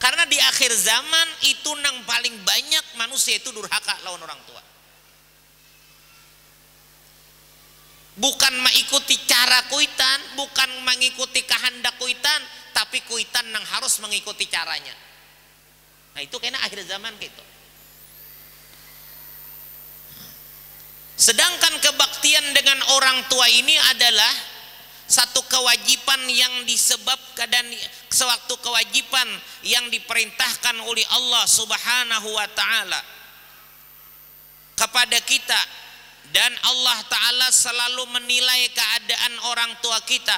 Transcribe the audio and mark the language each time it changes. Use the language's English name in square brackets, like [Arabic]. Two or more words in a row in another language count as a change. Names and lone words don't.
[Banjar] Karena di akhir zaman itu nang paling banyak manusia itu durhaka lawan orang tua. Bukan mengikuti cara kuitan, bukan mengikuti kehendak kuitan, tapi kuitan nang harus mengikuti caranya. Nah itu kena akhir zaman gitu. [Indonesian] Sedangkan kebaktian dengan orang tua ini adalah satu kewajiban yang disebabkan dan sewaktu kewajiban yang diperintahkan oleh Allah [Arabic] سبحانه وتعالى [Indonesian] kepada kita, dan Allah taala selalu menilai keadaan orang tua kita.